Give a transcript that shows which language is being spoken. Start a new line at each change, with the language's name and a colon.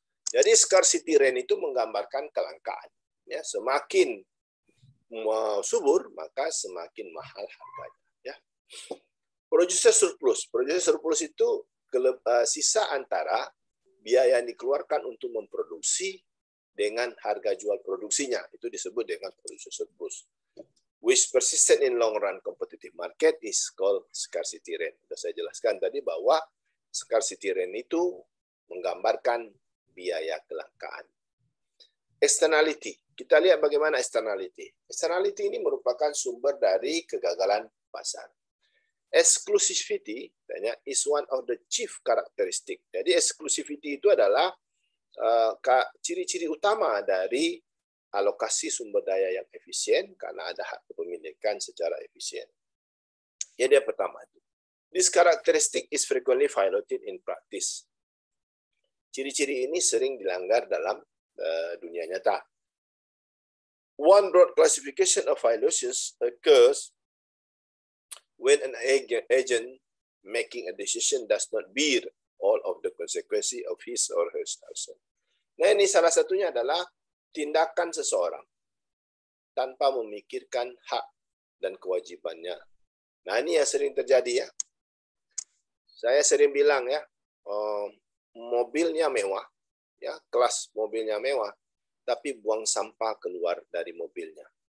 Indonesian: Jadi scarcity rent itu menggambarkan kelangkaan. Ya, semakin subur maka semakin mahal harganya. Ya. Producer surplus itu sisa antara biaya yang dikeluarkan untuk memproduksi dengan harga jual produksinya. Itu disebut dengan producer surplus.
English: Which persistent in long run competitive market is called scarcity rent.
Indonesian: Sudah saya jelaskan tadi bahwa scarcity rent itu menggambarkan biaya kelangkaan. Externality. Kita lihat bagaimana externality. Externality ini merupakan sumber dari kegagalan pasar.
English: Exclusivity is one of the chief characteristic.
Indonesian: Jadi exclusivity itu adalah ciri-ciri utama dari alokasi sumber daya yang efisien karena ada hak kepemilikan secara efisien. Jadi yang pertama itu.
English: This characteristic is frequently violated in practice.
Indonesian: Ciri-ciri ini sering dilanggar dalam dunia nyata.
English: One broad classification of violations occurs when an agent making a decision does not bear all of the consequences of his or her action.
Indonesian: Nah, ini salah satunya adalah tindakan seseorang tanpa memikirkan hak dan kewajibannya. Nah, ini yang sering terjadi ya. Saya sering bilang ya, mobilnya mewah, ya kelas mobilnya mewah, tapi buang sampah keluar dari mobilnya.